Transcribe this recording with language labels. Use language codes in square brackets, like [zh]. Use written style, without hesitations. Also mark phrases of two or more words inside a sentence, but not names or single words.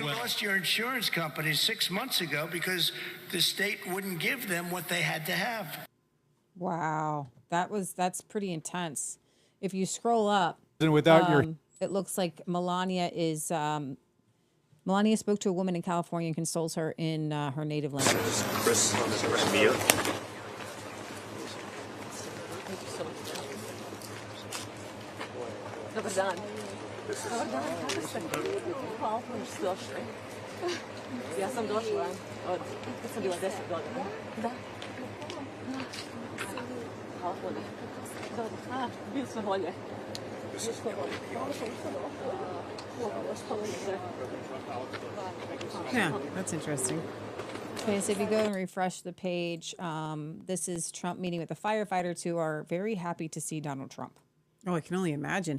[en] you lost your insurance company 6 months ago because the state wouldn't give them what they had to have. Wow, that's pretty intense. If you scroll up, without your, it looks like Melania is. Melania spoke to a woman in California and consoles her in her native language. Chris, Mia. [hr] Dobar dan. Dobar dan, kako ste? Hvala što ste došli. Ja sam došla kad sam bila 10 godina. Da. Hvala puno. Dobro. Bili smo bolje. [en] Yeah, that's interesting. Okay, so if you go and refresh the page, this is Trump meeting with the firefighters who are very happy to see Donald Trump. Oh, I can only imagine.